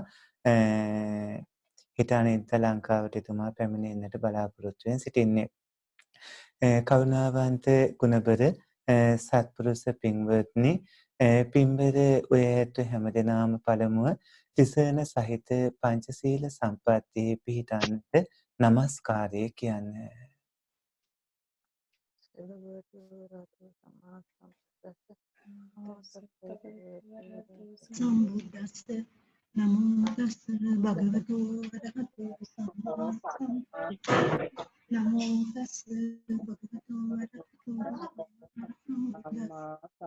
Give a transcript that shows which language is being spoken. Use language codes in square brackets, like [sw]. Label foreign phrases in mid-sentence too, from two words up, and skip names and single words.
[si] හිතානින්ත ලංකාවට එතුමා පැමිණෙන්නට බලාපොරොත්තු වෙමින් සිටින්නේ. කරුණාවන්ත ගුණබර සත්පුරුෂ පින්වත්නි, පින්බර ඔය ඇත්ත හැමදෙනාම පළමුව තිසරණ සහිත පංචශීල සම්පත්තියේ පිහිටන්නට නමස්කාරය කියන්නේ. [pi] සම්බුද්දස්ස නමෝ තස්ස භගවතු වරහතෝ සම්මා සම්බුද්දස්ස නමෝ තස්ස භගවතු වරහතෝ